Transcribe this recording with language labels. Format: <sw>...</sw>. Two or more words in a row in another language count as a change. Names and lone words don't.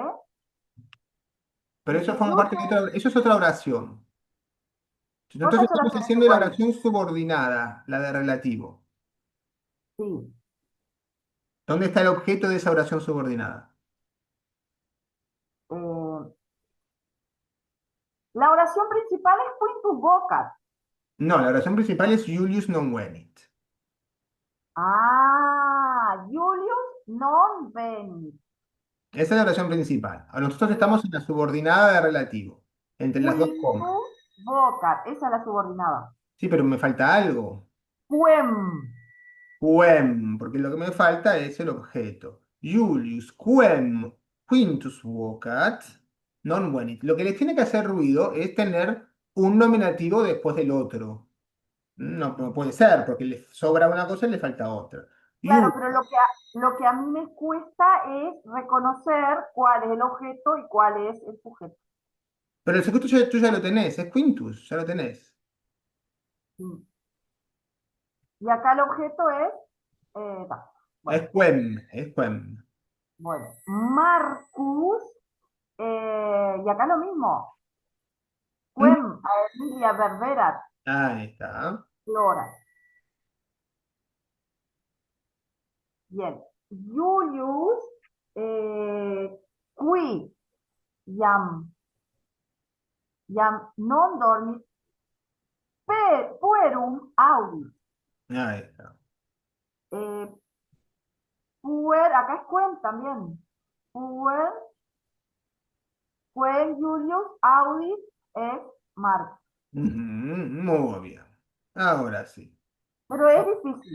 <es>Pero eso forma parte de eso es otra oración. Nosotros ¿Cuántas estamos oraciones haciendo la iguales? oración subordinada, la de relativo. Sí. ¿Dónde está el objeto de esa oración subordinada? La oración principal es</es> <la>quintus vocat.</la> <es>No, la oración principal es</es> <la>Julius non venit. Julius non venit.</la> <es>Esa es la oración principal. Ahora nosotros estamos en la subordinada de relativo, entre las dos comas.</es> <la>Quintus vocat.</la> <es>Esa es la subordinada. Sí, pero me falta algo.</es> <la>Quem. Quem,</la> <es>porque lo que me falta es el objeto.</es> <la>Julius quem quintus vocat non venit.</la> <es>Lo que les tiene que hacer ruido es tener un nominativo después del otro. No puede ser, porque le sobra una cosa y le falta otra. Claro, pero lo que a mí me cuesta es reconocer cuál es el objeto y cuál es el sujeto. Pero el sujeto tú ya lo tenés, es quintus, ya lo tenés. Sí. Y acá el objeto es... Es quem, es quem. Bueno, Marcus, y acá lo mismo.</es> <la>Quem a Emilia verberat.</la> <es>Ahí está. Flora. Bien.</es> <la>Julius, qui Jam non dormit puerum audit.</la> <es>Ahí está. Acá es Quen también.</es> <la>Quen Julius audit es Marcus.</la> <es>Muy bien. Ahora sí. Pero es difícil.</es>